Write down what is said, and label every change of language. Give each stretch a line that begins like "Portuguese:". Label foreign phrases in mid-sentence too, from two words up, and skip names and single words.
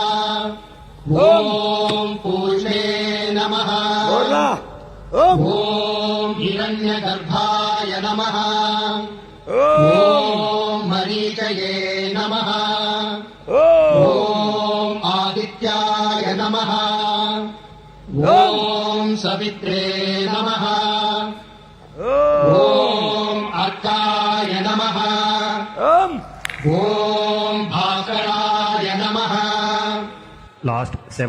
Sanskrit: ఓం పూర్ణే నమః. బోర్లా. ఓం ఓం హిరణ్యగర్భాయ నమః. ఓం ఓం మరీచయే నమః. ఓం ఓం नमः ॐ सवित्रे नमः ॐ अर्काय नमः ॐ भास्कराय नमः
English: Last 7.